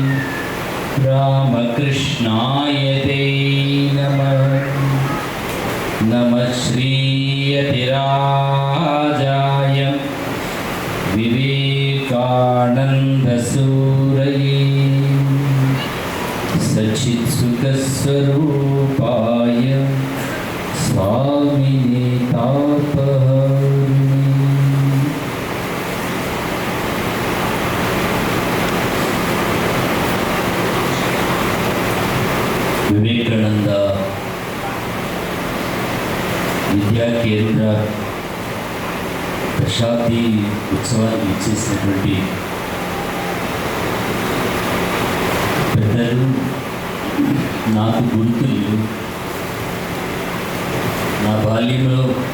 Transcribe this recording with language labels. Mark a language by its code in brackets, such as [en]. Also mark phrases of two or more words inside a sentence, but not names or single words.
[sa] रामकृष्णाय ते नमः नमः श्रीयतिराजाय विवेकानन्दसूरये सच्चित्सुखस्वरूपाय स्वामिने तापहरिणे। [te] వివేకానంద విద్యా కేంద్ర దశాబ్ది ఉత్సవానికి ఇచ్చేసినటువంటి పెద్దలు, నాకు గురుతులు, నా బాల్యంలో